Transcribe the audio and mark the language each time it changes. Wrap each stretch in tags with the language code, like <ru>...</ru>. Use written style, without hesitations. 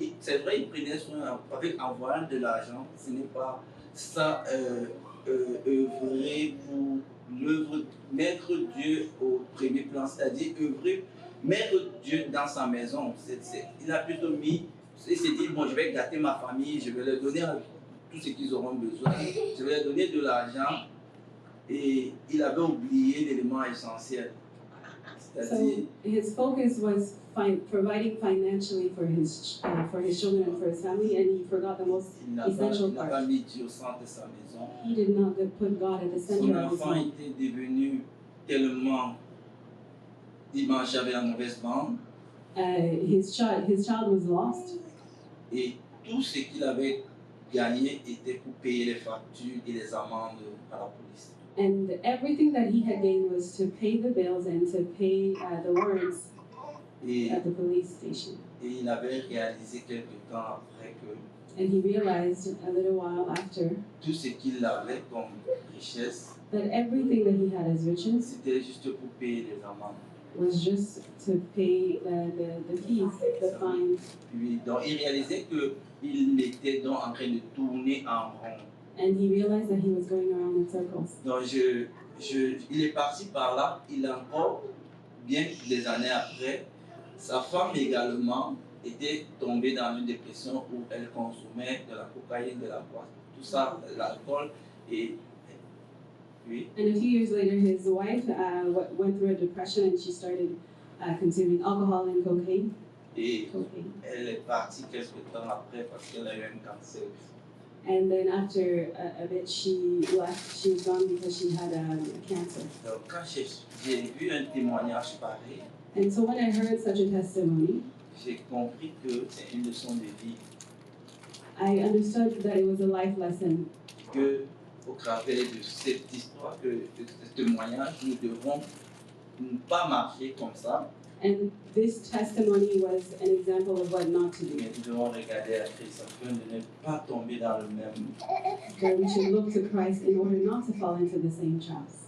<fr>C'est vrai, il prenait soin avec envoyant de l'argent. Ce n'est pas ça œuvrer pour l'œuvre, mettre Dieu au premier plan, c'est-à-dire œuvrer, mettre Dieu dans sa maison. Il a plutôt mis, il s'est dit, bon, je vais gâter ma famille, je vais leur donner tout ce qu'ils auront besoin, je vais leur donner de l'argent. Et il avait oublié l'élément essentiel.</fr> <en>So his focus was providing financially for his children and for his family, and he forgot the most</en> <fr>Il n'a</fr> <en>essential</en> <fr>pas</fr> <en>part.</en> <fr>mis Dieu au centre de sa maison.</fr> <en>He did not put God at the</en> <fr>Son</fr> <en>center of his</en> <fr>enfant</fr> <en>home.</en> <fr>était devenu tellement... Il marchait avec la mauvaise bande.</fr> <en>His child was lost,</en> <fr>Et tout ce qu'il avait gagné était pour payer les factures et les amendes à la police.</fr> <en>and everything that he had gained was to pay the bills and to pay the warrants</en> <fr>Et,</fr> <en>at the police station.</en> <fr>et il avait réalisé quelque temps après que</fr> <en>And he realized a little while after</en> <fr>tout ce qu'il avait comme richesse,</fr> <en>that everything that he had as riches</en> <fr>c'était juste pour payer les amendes.</fr> <en>was just to pay the fees, the fines.</en> <fr>Puis, donc, il réalisait qu'il était donc en train de tourner en rond.</fr> <en>And he realized that he was going around in circles.</en> <fr>Donc, il est parti par là. Il a encore, bien des années après, sa femme également était tombée dans une dépression où elle consommait de la cocaïne, de la boîte, tout ça, de l'alcool. Et oui,</fr> <en>And a few years later, his wife went through a depression and she started consuming alcohol and cocaine.</en> <fr>et elle est partie quelques temps après parce qu'elle a eu un cancer.</fr> <en>And then after a bit, she left. She was gone because she had a cancer.</en> <fr>Donc, quand j'ai vu un témoignage pareil,</fr> <en>And so when I heard such a testimony,</en> <fr>j'ai compris que c'est une leçon de vie,</fr> <en>I understood that it was a life lesson.</en> <fr>que au travers de cette histoire, de ce témoignage, nous devons ne pas marcher comme ça,</fr> <en>And this testimony was an example of what not to do.</en> <fr>mais nous devons regarder à Christ afin de ne pas tomber dans le même.</fr> <en>That we should look to Christ in order not to fall into the same traps.</en>